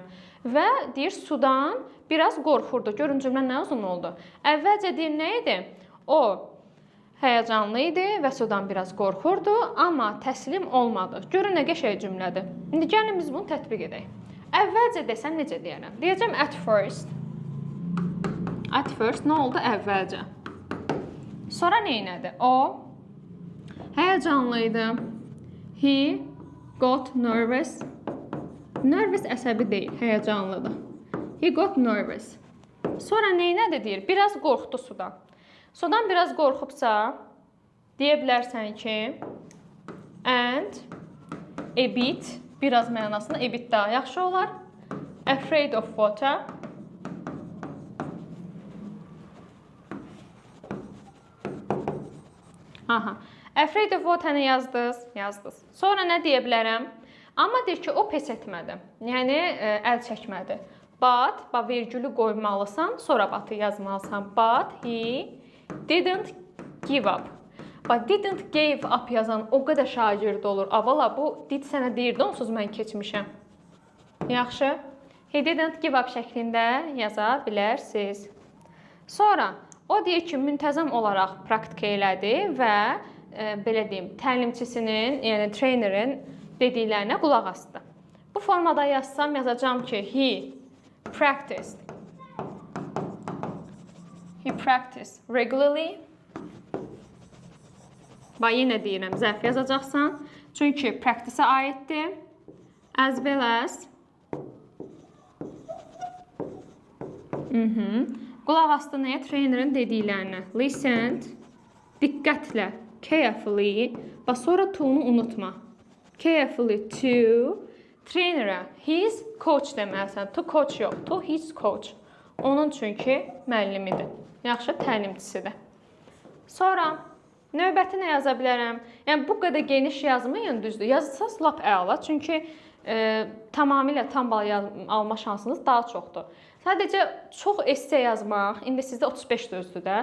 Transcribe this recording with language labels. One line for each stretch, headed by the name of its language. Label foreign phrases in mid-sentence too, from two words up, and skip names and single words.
Azerbaijani: Və deyir, sudan biraz qorxurdu. Görün cümlə nə uzun oldu. Əvvəlcə deyir, nə idi? O həyəcanlı idi və sudan biraz qorxurdu, amma təslim olmadı. Görün nə qəşəng cümlədir. İndi gəlin biz bunu tətbiq edək. Əvvəlcə desəm necə deyərəm? Deyəcəm
English: at first. At first
Azerbaijani: nə oldu? Əvvəlcə. Sonra neynədi? O həyəcanlı idi.
English: He got nervous. Nervous
Azerbaijani: əsəbi deyil, həyəcanlıdır.
English: He got nervous.
Azerbaijani: Sonra neynədi deyir? Biraz qorxdu sudan. Sudan biraz qorxubsa, deyə bilərsən ki,
English: and a bit,
Azerbaijani: biraz mənasında
English: a bit
Azerbaijani: daha yaxşı olar.
English: Afraid of water. Afraid of water-nı yazdınız.
Azerbaijani: Sonra nə deyə bilərəm? Amma deyir ki, o pes etmədi. Yəni, əl çəkmədi. But, vergülü qoymalısan, sonra batı yazmalısan.
English: But he didn't give up. Didn't give up
Azerbaijani: yazan o qədər şagird olur. Avala, bu did sənə deyirdi, onsuz mən keçmişəm. Yaxşı.
English: He didn't give up
Azerbaijani: şəklində yaza bilərsiniz. Sonra, o deyir ki, müntəzəm olaraq praktika elədi və belə deyim, təlimçisinin, yəni trainerin dediklərinə qulaq asdı. Bu formada yazsam, yazacağım ki,
English: he practiced regularly.
Azerbaijani: Yenə deyirəm, zərf yazacaqsan. Çünki practice-ə aiddir.
English: As well as
Azerbaijani: Qulaq asdı nəyə? Trainerin dediklərinə. Listened, diqqətlə, carefully, bax sonra to-nu unutma.
English: Carefully to, trainer'a, his coach deməlisən. To coach yox, to his coach.
Azerbaijani: Onun çünki müəllimidir. Yaxşı, təlimçisidir. Sonra növbəti nə yaza bilərəm? Yəni bu qədər geniş yazmayın, düzdür. Yazsaz lap əla, çünki tamamilə tam bal alma şansınız daha çoxdur. Sadəcə çox esse yazmaq, indi sizdə 35 düzdür də.